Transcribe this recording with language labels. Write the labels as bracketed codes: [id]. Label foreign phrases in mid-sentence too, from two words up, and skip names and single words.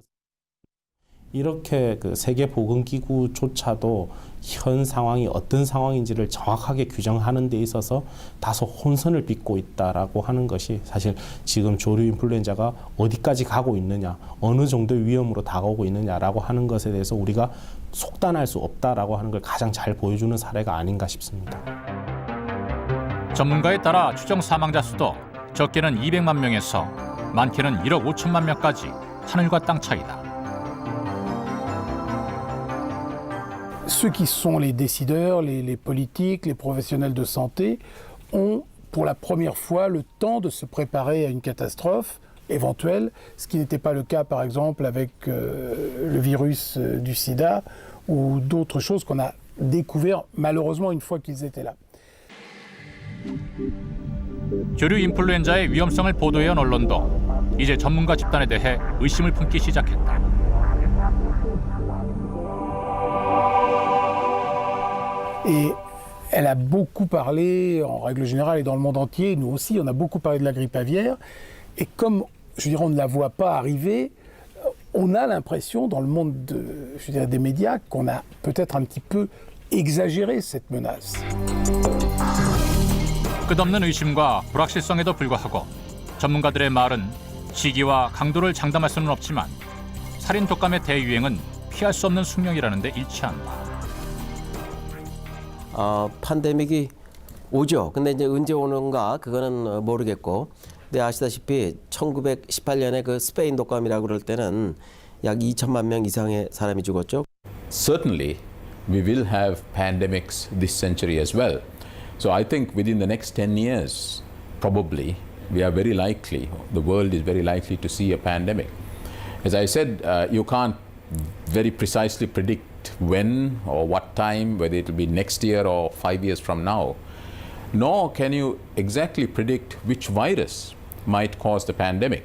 [ko] 이렇게 그 세계보건기구조차도 현 상황이 어떤 상황인지를 정확하게 규정하는 데 있어서 다소 혼선을 빚고 있다라고 하는 것이 사실 지금 조류 인플루엔자가 어디까지 가고 있느냐, 어느 정도의 위험으로 다가오고 있느냐라고 하는 것에 대해서 우리가 속단할 수 없다라고 하는 걸 가장 잘 보여주는 사례가 아닌가 싶습니다. 전문가에 따라 추정 사망자 수도 적게는 200만 명에서 많게는 1억 5천만 명까지 하늘과 땅 차이다. [fr] Ceux qui sont les décideurs, les politiques, les professionnels de santé ont pour la première fois le temps de se préparer à une catastrophe éventuelle, ce qui n'était pas le cas par exemple avec le virus du sida ou d'autres choses qu'on a découvert malheureusement une fois qu'ils étaient là. [ko] 조류 인플루엔자의 위험성을 보도해온 언론도 이제 전문가 집단에 대해 의심을 품기 시작했다. [fr] Et elle a beaucoup parlé, en règle générale et dans le monde entier, nous aussi, on a beaucoup parlé de la grippe aviaire. Et comme, je dirais, on ne la voit pas arriver, on a l'impression dans le monde des médias qu'on a peut-être un petit peu exagéré cette menace. [ko] 끝없는 의심과 불확실성에도 불구하고 전문가들의 말은 시기와 강도를 장담할 수는 없지만 살인 독감의 대유행은 피할 수 없는 숙명이라는 데 일치한다. 팬데믹이 오죠. 근데 이제 언제 오는가 그거는 모르겠고, 근데 아시다시피 1918년에 그 스페인 독감이라고 그럴 때는 약 2천만 명 이상의 사람이 죽었죠. [en] Certainly, we will have pandemics this century as well. So I think within the next 10 years, probably, we are very likely, the world is very likely to see a pandemic. As I said, you can't very precisely predict when or what time, whether it will be next year or 5 years from now, nor can you exactly predict which virus might cause the pandemic.